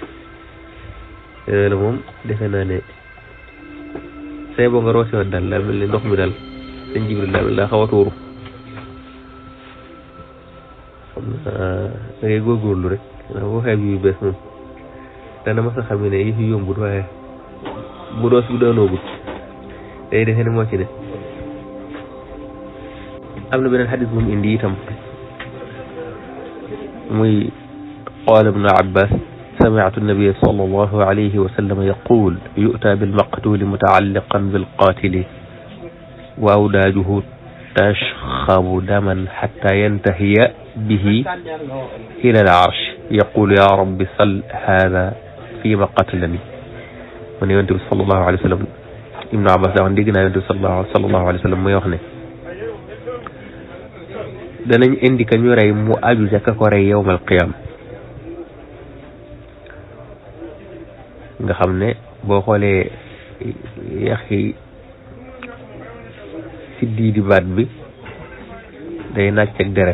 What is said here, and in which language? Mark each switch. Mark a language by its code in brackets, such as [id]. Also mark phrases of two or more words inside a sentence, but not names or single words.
[wo] la moom defe naa ne say boo nga roose woon daal daa mel ni ndox mi daal sëñ Jibril daa mel daa xaw a tuuru xam naa da ngay góorgóorlu rek ndax boo xeeb yu bees moom dana mas a xam ne yëf yi yombut waaye bu doos bi doonoogut day defee ne moo ci ne am na beneen xadis bu mu indi itam muy [ar] قال ابن عباس سمعت النبي صلى الله عليه وسلم يقول يؤتى بالمقتول متعلقا بالقاتل وأوداجه تشخب دما حتى ينتهي به إلى العرش يقول يا رب سل هذا فيما قتلني [wo] mu ne yonent bi [ar] صلى الله عليه وسلم [wo] ibnu abbas daa wax dégg naa yonent bi [ar] صلى الله عليه وسلم [wo] muy wax ne danañ indi ka ñu rey mu aju ca ka ko rey [ar] يوم القيامة [wo] nga xam ne boo xoolee yaxi siddi di baat bi day nàcc ak deret